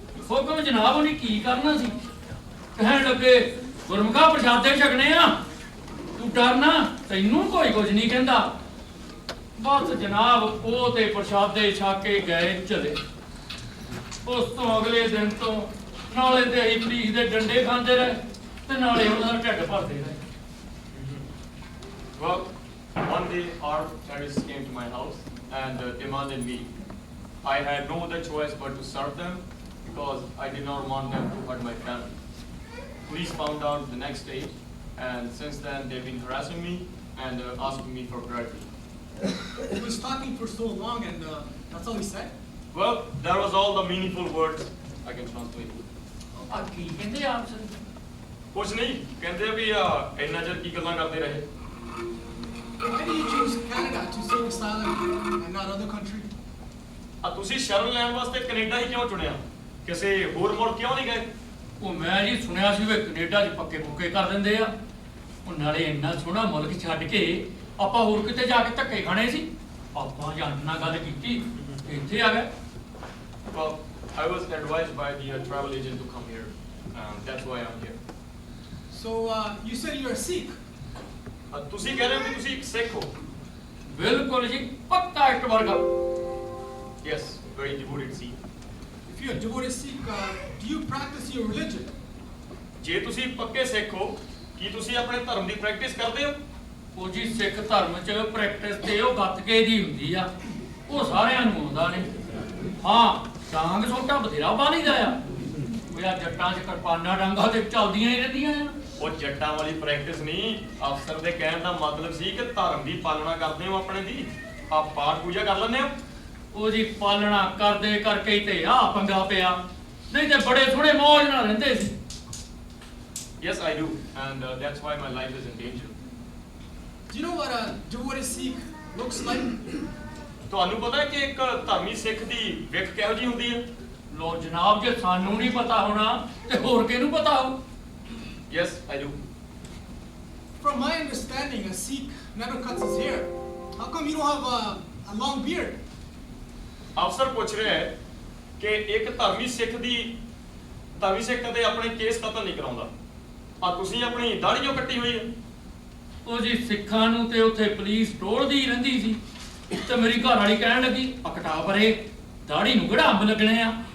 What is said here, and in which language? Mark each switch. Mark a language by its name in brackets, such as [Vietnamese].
[Punjabi] ਹੁਕਮ ਜਨਾਬ ਉਹਨੇ ਕੀ ਕਰਨਾ ਸੀ? ਕਹਿਣ ਲੱਗੇ ਗੁਰਮੁਖਾ ਪ੍ਰਸ਼ਾਦੇ ਛਕਣੇ ਆ, ਤੂੰ ਡਰਨਾ, ਤੈਨੂੰ ਕੋਈ ਕੁਝ ਨਹੀਂ ਕਹਿੰਦਾ। ਬਸ ਜਨਾਬ ਉਹ ਤੇ ਪ੍ਰਸ਼ਾਦੇ ਛਕ ਕੇ ਗਏ ਚਲੇ। ਉਸ ਤੋਂ ਅਗਲੇ ਦਿਨ ਤੋਂ ਨਾਲੇ ਤੇ ਅਸੀਂ ਪੁਲਿਸ ਦੇ ਡੰਡੇ ਖਾਂਦੇ ਰਹੇ ਤੇ ਨਾਲੇ ਉਹਨਾਂ ਦਾ ਢਿੱਡ ਭਰਦੇ ਰਹੇ। [English] Well, one day armed terrorists came to my house and demanded me. I had no other choice but to serve them because I did not want them to hurt my family. Police found out the next day, and since then they've been harassing me and asking me for bribery. He was talking for so long, and that's all he said? Well, that was all the meaningful words I can translate. [Punjabi] ਆ ਕੀ ਕਹਿੰਦੇ ਆਪ sir? ਕੁਛ ਨਹੀਂ ਕਹਿੰਦੇ ਵੀ ਇੰਨਾ ਚਿਰ ਕੀ ਗੱਲਾਂ ਕਰਦੇ ਰਹੇ। [English] Why did you choose Canada to seek asylum and not other country? [Punjabi] ਤੁਸੀਂ ਸ਼ਰਨ ਲੈਣ ਵਾਸਤੇ ਕੈਨੇਡਾ ਹੀ ਕਿਉਂ ਚੁਣਿਆ? ਕਿਸੇ ਹੋਰ ਮੁਲਕ ਕਿਉਂ ਨਹੀਂ ਗਏ? ਉਹ ਮੈਂ ਜੀ ਸੁਣਿਆ ਸੀ ਵੀ ਕੈਨੇਡਾ 'ਚ ਪੱਕੇ ਪੁੱਕੇ ਕਰ ਦਿੰਦੇ ਆ। ਉਹ ਨਾਲੇ ਇੰਨਾ ਸੋਹਣਾ ਮੁਲਕ ਛੱਡ ਕੇ ਆਪਾਂ ਹੋਰ ਕਿਤੇ ਜਾ ਕੇ ਧੱਕੇ ਖਾਣੇ ਸੀ। ਆਪਾਂ ਜਾਣ ਨਾਲ ਗੱਲ ਕੀਤੀ, ਇੱਥੇ ਆ ਗਏ। [English] Well, I was advised by the travel agent to come here. That's why I'm here. So, you said you're a Sikh. [Punjabi] ਤੁਸੀਂ ਕਹਿ ਰਹੇ ਹੋ ਕਿ ਤੁਸੀਂ ਇੱਕ ਸਿੱਖ ਹੋ? ਬਿਲਕੁਲ ਜੀ, ਪੱਕਾ ਇੱਕ ਵਰਗਾ। [English] Yes, very devoted Sikh. If you're a devoted Sikh, do you practice your religion? [Punjabi] ਜੇ ਤੁਸੀਂ ਪੱਕੇ ਸਿੱਖ ਹੋ, ਕੀ ਤੁਸੀਂ ਆਪਣੇ ਧਰਮ ਦੀ ਪ੍ਰੈਕਟਿਸ ਕਰਦੇ ਹੋ? ਉਹ ਜੀ ਸਿੱਖ ਧਰਮ 'ਚ ਪ੍ਰੈਕਟਿਸ ਤੇ ਉਹ ਗੱਤਕੇ ਦੀ ਹੁੰਦੀ ਆ, ਉਹ ਸਾਰਿਆਂ ਨੂੰ ਆਉਂਦਾ ਨਹੀਂ। ਹਾਂ, ਡਾਂਗ ਸੋਟਾ ਬਥੇਰਾ ਬਾਲੀਦਾ ਆ। ਉਹ ਆ ਜੱਟਾਂ 'ਚ ਕਿਰਪਾਨਾਂ ਡਾਂਗਾਂ ਤੇ ਚੱਲਦੀਆਂ ਹੀ ਰਹਿੰਦੀਆਂ ਆ। ਉਹ ਜੱਟਾਂ ਵਾਲੀ ਪ੍ਰੈਕਟਿਸ ਨਹੀਂ, ਅਫਸਰ ਦੇ ਕਹਿਣ ਦਾ ਮਤਲਬ ਸੀ ਕਿ ਧਰਮ ਦੀ ਪਾਲਣਾ ਕਰਦੇ ਹੋ ਆਪਣੇ ਦੀ। ਆ ਪਾਠ ਪੂਜਾ ਕਰ ਲੈਂਦੇ ਹੋ? ਉਹ ਜੀ ਪਾਲਣਾ ਕਰਦੇ ਕਰਕੇ ਹੀ ਤੇ ਆ ਪੰਗਾ ਪਿਆ, ਨਹੀਂ ਤੇ ਬੜੇ ਥੋੜੇ ਮੌਜ ਨਾਲ ਰਹਿੰਦੇ ਸੀ। [English] Yes, I do, and that's why my life is in danger. Do you know what a devoted Sikh looks like? [Punjabi] ਤੁਹਾਨੂੰ ਪਤਾ ਹੈ ਕਿ ਇੱਕ ਧਰਮੀ ਸਿੱਖ ਦੀ ਵਿੱਖ ਕਿਹੋ ਜਿਹੀ ਹੁੰਦੀ ਹੈ? ਲੋ ਜਨਾਬ, ਜੇ ਸਾਨੂੰ ਨਹੀਂ ਪਤਾ ਹੋਣਾ ਤੇ ਹੋਰ ਕਿਹਨੂੰ ਪਤਾ ਹੋ? [English] Yes, I do. From my understanding, a Sikh never cuts his hair. How come you don't have a long beard? [Punjabi] ਅਫਸਰ ਪੁੱਛ ਰਿਹਾ ਹੈ ਕਿ ਇੱਕ ਧਰਮੀ ਸਿੱਖ ਕਦੇ ਆਪਣੇ ਕੇਸ ਕਤਲ ਨਹੀਂ ਕਰਾਉਂਦਾ। ਆ ਤੁਸੀਂ ਆਪਣੀ ਦਾੜ੍ਹੀ ਕਿਉਂ ਕੱਟੀ ਹੋਈ ਹੈ? ਉਹ ਜੀ ਸਿੱਖਾਂ ਨੂੰ ਤੇ ਉੱਥੇ ਪੁਲਿਸ ਟੋਲਦੀ ਰਹਿੰਦੀ ਸੀ ਤੇ ਮੇਰੀ ਘਰ ਵਾਲੀ ਕਹਿਣ ਲੱਗੀ ਆ ਕਟਾ ਪਰੇ, ਦਾੜੀ ਨੂੰ ਕਿਹੜਾ ਅੰਬ ਲੱਗਣੇ ਆ।